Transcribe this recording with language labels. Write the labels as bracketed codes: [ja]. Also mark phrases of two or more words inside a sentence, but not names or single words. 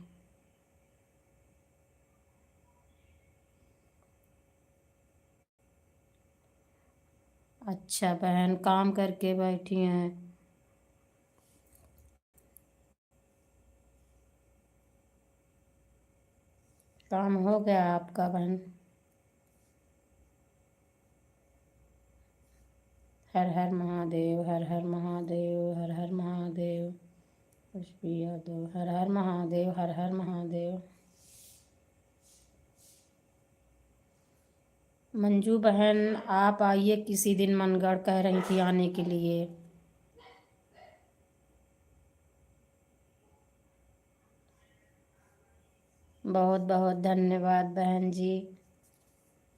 [hi] अच्छा बहन, काम करके बैठी हैं? काम हो गया आपका बहन? हर हर महादेव हर हर महादेव हर हर महादेव। यशबी यादव हर हर महादेव हर हर महादेव। मंजू बहन आप आइए किसी दिन, मनगढ़ कह रही थी आने के लिए। बहुत बहुत धन्यवाद बहन जी।